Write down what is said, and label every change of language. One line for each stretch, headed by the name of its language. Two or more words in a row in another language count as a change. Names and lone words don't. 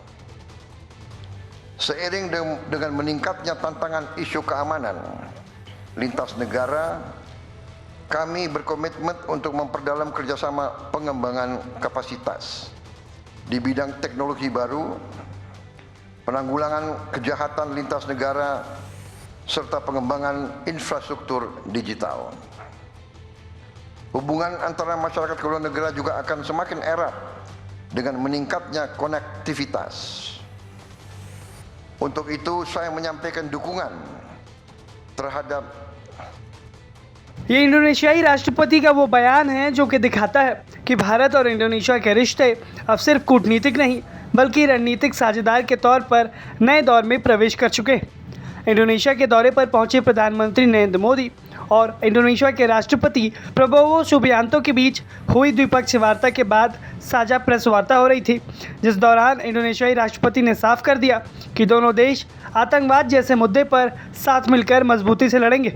Indonesian: Seiring dengan meningkatnya tantangan isu keamanan lintas negara, kami berkomitmen untuk memperdalam kerjasama pengembangan kapasitas di bidang teknologi baru, penanggulangan kejahatan lintas negara, serta pengembangan infrastruktur digital. Hubungan antara masyarakat kedua negara juga akan semakin erat dengan meningkatnya konektivitas. Untuk itu saya menyampaikan dukungan terhadap
Hindi: ये इंडोनेशियाई राष्ट्रपति का वो बयान है जो कि दिखाता है कि भारत और इंडोनेशिया के रिश्ते अब सिर्फ कूटनीतिक नहीं बल्कि रणनीतिक साझेदार के तौर पर नए दौर में प्रवेश कर चुके हैं। इंडोनेशिया के दौरे पर पहुंचे प्रधानमंत्री नरेंद्र मोदी और इंडोनेशिया के राष्ट्रपति प्रबोवो सुबियांतो के बीच हुई द्विपक्षीय वार्ता के बाद साझा प्रेस वार्ता हो रही थी, जिस दौरान इंडोनेशियाई राष्ट्रपति ने साफ कर दिया कि दोनों देश आतंकवाद जैसे मुद्दे पर साथ मिलकर मजबूती से लड़ेंगे।